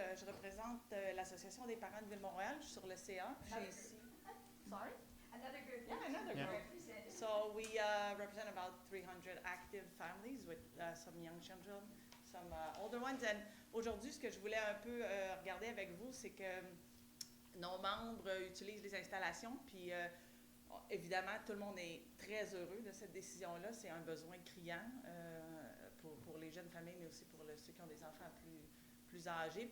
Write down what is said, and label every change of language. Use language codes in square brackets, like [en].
[fr] Je représente l'Association des parents de Ville Mont-royal. Je suis sur le CA. [en] Sorry? Another group. Yeah, another Yeah. group. So we represent about 300 active families with some young children, some older ones. [fr] And aujourd'hui, ce que je voulais un peu regarder avec vous, c'est que nos membres utilisent les installations, puis évidemment, tout le monde est très heureux de cette décision-là. C'est un besoin criant pour les jeunes familles, mais aussi pour ceux qui ont des enfants plus âgés.